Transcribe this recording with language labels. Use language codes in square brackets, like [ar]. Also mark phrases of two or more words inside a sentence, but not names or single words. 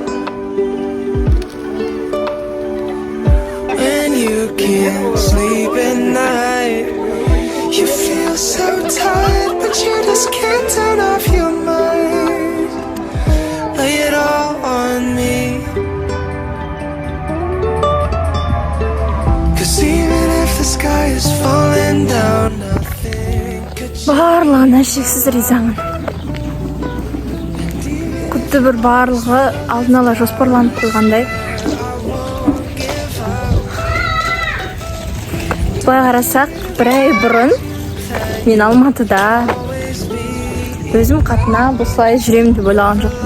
[en] When you can't sleep at night, you feel so tired, but you just can't turn off your mind. Lay it all on me. 'Cause even if the sky is falling down, nothing could change. [kk] Барлығына шексіз ризамын. Күтті бір барлығы алдын ала жоспарланып қойғандай. Былай қарасақ, бір ай бұрын мен Алматыда өзім қатына бұлай жүремін деп ойлаған жоқпын.